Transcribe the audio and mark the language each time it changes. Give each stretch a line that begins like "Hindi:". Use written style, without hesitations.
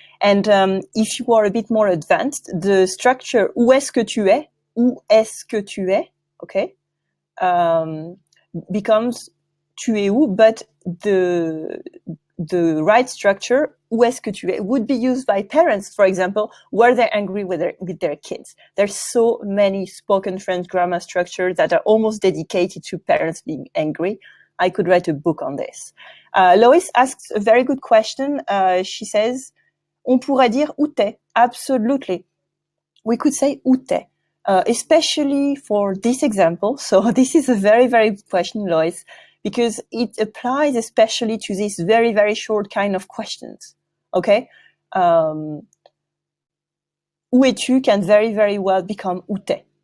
English: And if you are a bit more advanced, the structure
French: où est-ce que tu es,
English: où est-ce que tu es, okay, becomes
French: tu es où,
English: but the right structure,
French: où est-ce que tu es,
English: would be used by parents, for example, where they're angry with their kids. There's so many spoken French grammar structures that are almost dedicated to parents being angry. I could write a book on this. Lois asks a very good question. She says,
French: on pourrait dire où t'es.
English: Absolutely. We could say
French: où t'es.
English: Especially for this example. So this is a very, very good question, Lois, because it applies especially to these very, very short kind of questions. Okay?
French: Où es-tu
English: can very, very well become
French: où t'es.